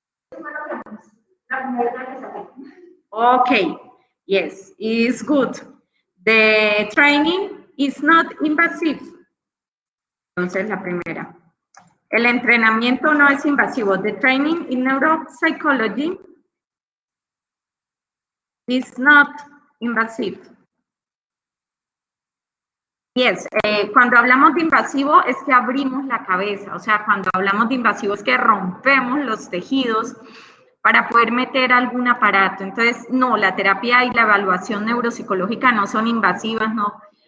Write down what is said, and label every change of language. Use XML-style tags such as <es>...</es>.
<es>Eso fue lo que hacemos. La primera vez que saqué.</es> <en>Okay, yes, it's good. The training is not invasive.</en> <es>Entonces, la primera. El entrenamiento no es invasivo.</es> <en>The training in neuropsychology is not invasive.</en> <es>Yes, cuando hablamos de invasivo es que abrimos la cabeza, o sea, cuando hablamos de invasivo es que rompemos los tejidos para poder meter algún aparato. Entonces, no, la terapia y la evaluación neuropsicológica no son invasivas, no.</es>